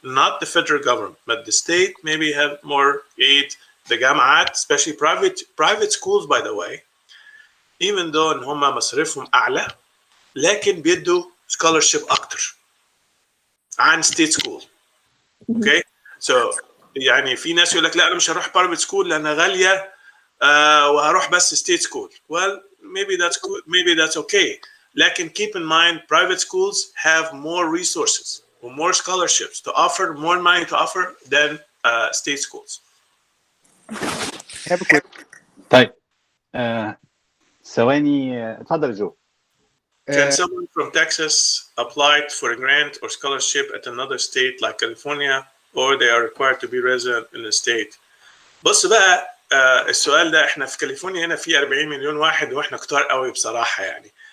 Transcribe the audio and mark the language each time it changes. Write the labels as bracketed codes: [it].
[en] Not the federal government, but the state maybe have more aid. The جامعات, especially private schools, by the way, even though [ar] ان هم مصاريفهم اعلى, لكن بيدوا [en] scholarship [ar] اكتر عن [en] state school. Okay, so [ar] يعني في ناس يقول لك لا انا مش هروح private school لانها غاليه وهروح بس state school. [en] Well, maybe that's good, maybe that's okay. لكن keep in mind private schools have more resources or more scholarships to offer, more money to offer than state schools. [ar] طيب ثواني اتفضل جو. [en] Can someone from Texas apply for a grant or scholarship at another state like California, or they are required to be resident in the state? [ar] بص بقى السؤال ده احنا في كاليفورنيا هنا في 40 مليون واحد واحنا كتار قوي بصراحة يعني.